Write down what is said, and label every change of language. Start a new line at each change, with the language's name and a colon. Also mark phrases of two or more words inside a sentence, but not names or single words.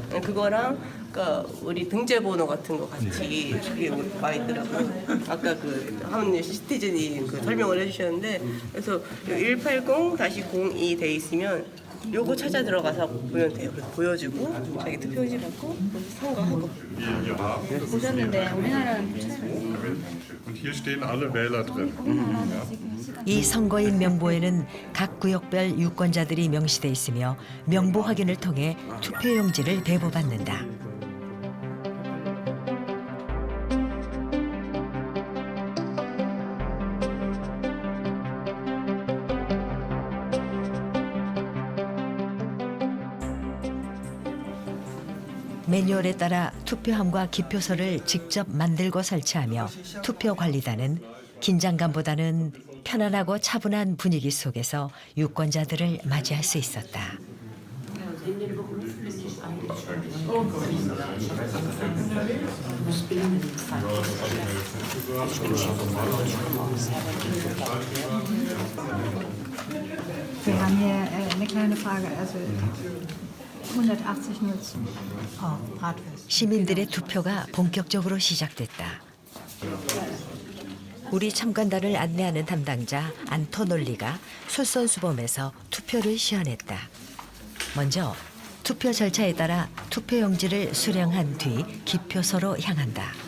Korean: 그거랑 그러니까 우리 등재번호 같은 거 같이 그게 와 있더라고요. 아까 한 시티즌이 설명을 해주셨는데 그래서 180-02 돼 있으면 요거 찾아 들어가서 보면 돼요. 그래서 보여주고 자기 투표지 받고 선거하고. 보셨는데 우리나라는
German: Und hier stehen alle Wähler drin.
Korean: 이 선거인 명부에는 각 구역별 유권자들이 명시돼 있으며 명부 확인을 통해 투표용지를 배부받는다. 매뉴얼에 따라 투표함과 기표소를 직접 만들고 설치하며 투표관리단은 긴장감보다는 편안하고 차분한 분위기 속에서 유권자들을 맞이할 수 있었다.
German: Wir haben hier eine kleine Frage. Also 180.02. Bratwurst.
Korean: 시민들의 투표가 본격적으로 시작됐다. 우리 참관단을 안내하는 담당자 안토놀리가 솔선수범해서 투표를 시연했다. 먼저 투표 절차에 따라 투표용지를 수령한 뒤 기표소로 향한다.